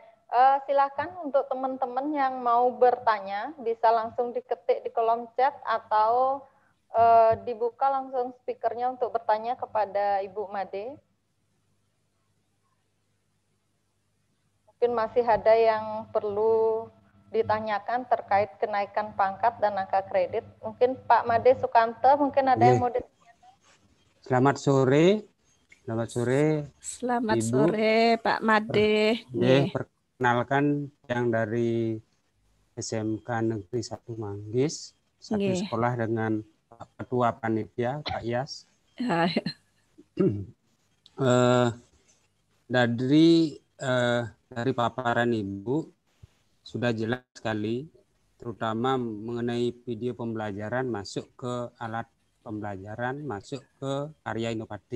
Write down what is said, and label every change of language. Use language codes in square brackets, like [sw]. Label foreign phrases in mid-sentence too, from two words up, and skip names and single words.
[id] Silakan untuk teman-teman yang mau bertanya, bisa langsung diketik di kolom chat atau dibuka langsung speakernya untuk bertanya kepada Ibu Made. Mungkin masih ada yang perlu ditanyakan terkait kenaikan pangkat dan angka kredit. Mungkin Pak Made Sukanto, mungkin ada yang mau ditanyakan. Selamat sore. Selamat sore. Selamat Ibu. sore Pak Made. Perkenalkan yang dari SMK Negeri 1 Manggis, satu sekolah dengan Ketua Panitia Pak Yas. Dari paparan Ibu sudah jelas sekali, terutama mengenai video pembelajaran masuk ke alat pembelajaran, masuk ke karya inovatif.